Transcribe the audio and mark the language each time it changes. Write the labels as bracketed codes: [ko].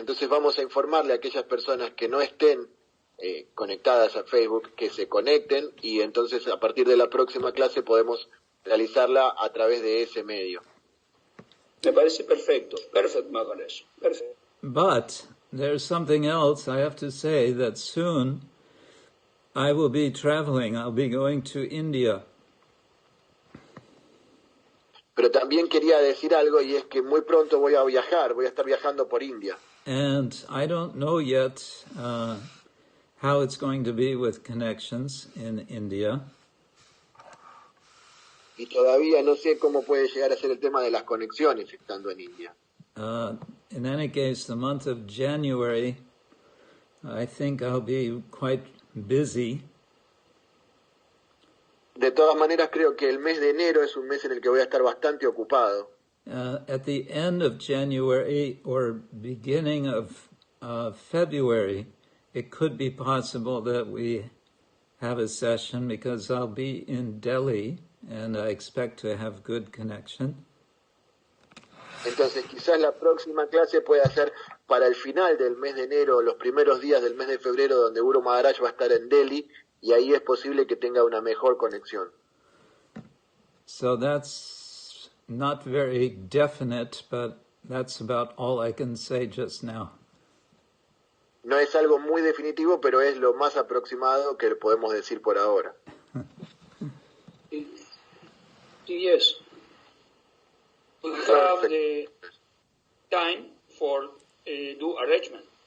[es] Entonces vamos a informarle a aquellas personas que no estén conectadas a Facebook, que se conecten, y entonces a partir de la próxima clase podemos realizarla a través de ese medio. Me parece perfecto. [en] Perfect, Maharaj. Perfect. But there's something else I have to say, that soon I will be traveling. I'll be going to India. [es] Pero también quería decir algo, y es que muy pronto voy a viajar, voy a estar viajando por India. [en] And I don't know yet how it's going to be with connections in India. [es] Y todavía no sé cómo puede llegar a ser el tema de las conexiones estando en India. [en] In any case, the month of January, I think I'll be quite busy. [es] De todas maneras, creo que el mes de enero es un mes en el que voy a estar bastante ocupado. [en] At the end of January or beginning of February, it could be possible that we have a session, because I'll be in Delhi and I expect to have good connection. [es] Entonces quizás la próxima clase pueda ser para el final del mes de enero, los primeros días del mes de febrero, donde Guru Maharaj va a estar en Delhi, y ahí es posible que tenga una mejor conexión. [en] So that's not very definite, but that's about all I can say just now. [es] No es algo muy definitivo, pero es lo más aproximado que podemos decir por ahora. [en] Yes. We have the time for do arrangement.